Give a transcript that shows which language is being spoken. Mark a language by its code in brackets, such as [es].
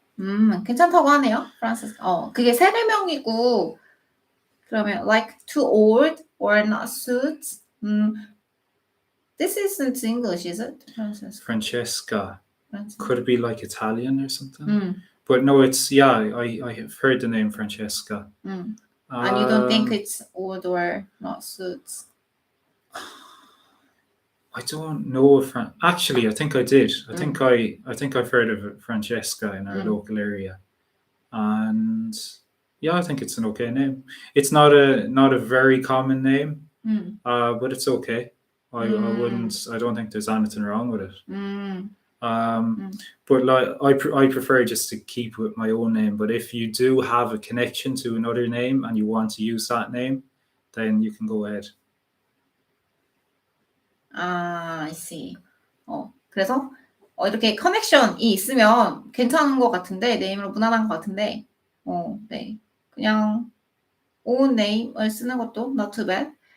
[ko] 괜찮다고 하네요, 프란시스카. 그게 세례명이고 그러면 [en] like too old or not suits. This isn't English, is it? Francesca. Could it be like Italian or something? But no, it's I have heard the name Francesca. And you don't think it's old or not suits? I don't know if actually I think I did. I think I've heard of Francesca in our local area, and yeah, I think it's an okay name. It's not a very common name, but it's okay. I don't think there's anything wrong with it. But like I prefer just to keep with my own name. But if you do have a connection to another name and you want to use that name, then you can go ahead. I see. [ko] 그래서 이렇게 커넥션이 있으면 괜찮은 것 같은데 네임으로 무난한 것 같은데 네 그냥 [en] own name [ko] 을 쓰는 것도 [en] not too bad.